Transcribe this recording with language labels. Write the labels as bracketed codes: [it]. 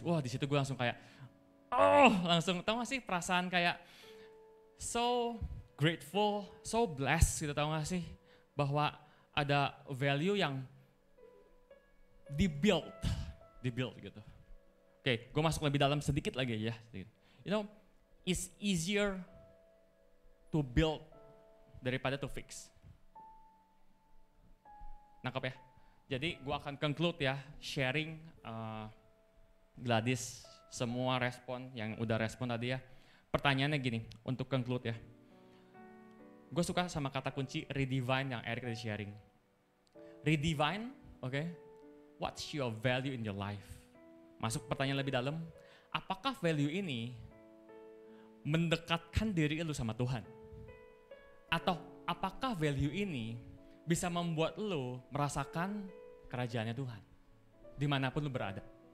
[id] Wah di situ gue langsung kayak, langsung tau gak sih perasaan kayak [en] so grateful, so blessed [id] gitu, tau gak sih? Bahwa ada value yang dibuild gitu. Oke, gue masuk lebih dalam sedikit lagi ya. [en] You know, it's easier to build [id] daripada [en] to fix. [id] Nangkep ya? Jadi gue akan conclude ya, sharing Gladys semua respon yang udah respon tadi ya. Pertanyaannya gini, untuk conclude ya. Gue suka sama kata kunci redefine yang Eric tadi sharing. Redefine, oke? [en] What's your value in your life? [id] Masuk pertanyaan lebih dalam, apakah value ini mendekatkan diri lu sama Tuhan? Atau apakah value ini bisa membuat lu merasakan kerajaannya Tuhan dimanapun lu berada?